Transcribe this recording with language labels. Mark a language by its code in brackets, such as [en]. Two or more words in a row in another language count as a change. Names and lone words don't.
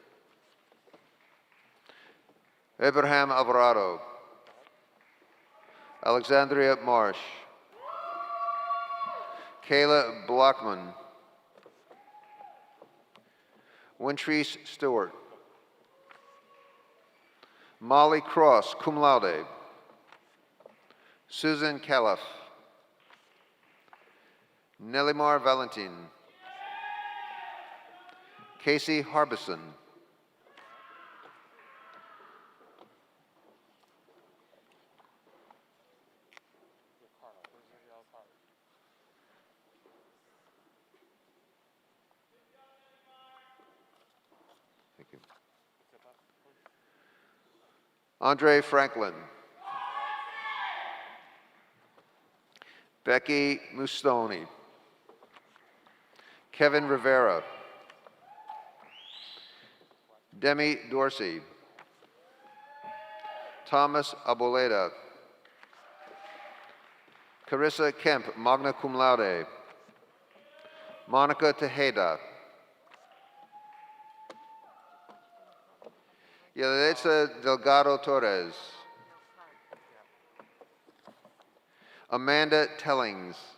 [en] Abraham Alvarado. Alexandria Marsh. Kayla Blockman. Wintrice Stewart. Molly Cross, [la] cum laude. [en] Susan Califf. Nelimar Valentin. Casey Harbison. Thank you. Andre Franklin. Becky Mustoni. Kevin Rivera. Demi Dorsey. Thomas Aboleda. Carissa Kemp, [la] magna cum laude. [en] Monica Tejeda. Yalitza Delgado Torres. Amanda Tellings.